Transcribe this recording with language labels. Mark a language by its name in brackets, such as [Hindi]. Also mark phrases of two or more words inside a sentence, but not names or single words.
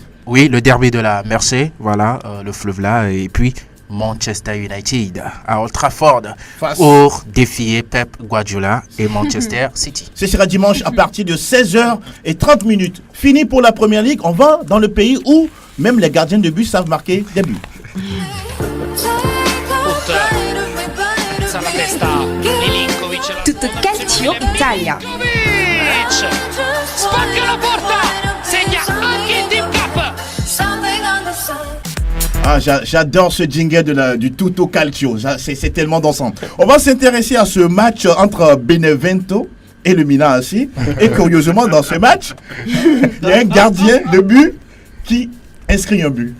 [French] Oui, le derby de la Mersey, voilà, le fleuve là, et puis Manchester United à Old Trafford pour défier Pep Guardiola et Manchester City. Ce sera dimanche à partir de 16h30. Fini pour la Première Ligue, on va dans le pays où même les gardiens de but savent marquer des buts. [Italian] Tutto calcio Italia. Spacca la porta, segna anche il Team Cup. [French] Ah, j'adore ce jingle du Tutto Calcio, c'est tellement dansant. On va s'intéresser à ce match entre Benevento et le Milan aussi. Et curieusement, dans ce match, il y a un gardien de but qui inscrit un but.